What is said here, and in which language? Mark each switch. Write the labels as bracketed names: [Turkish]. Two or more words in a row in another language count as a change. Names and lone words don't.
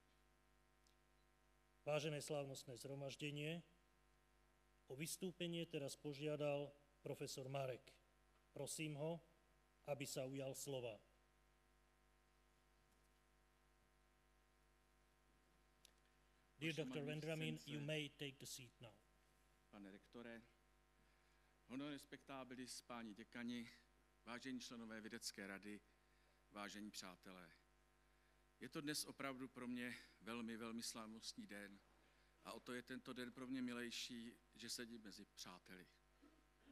[Slovak] Vážené slávnostné zhromaždenie, o vystúpenie teraz požiadal profesor Marek. Prosím ho, aby sa ujal slova. [English] Dear Dr. Vendramin, you may take the seat now. [Czech] Pane rektore, [Latin] honor respectabilis, [Czech] páni děkani, vážení členové vědecké rady, vážení přátelé. Je to dnes opravdu pro mě velmi, velmi slavnostní den a o to je tento den pro mě milejší, že sedím mezi přáteli.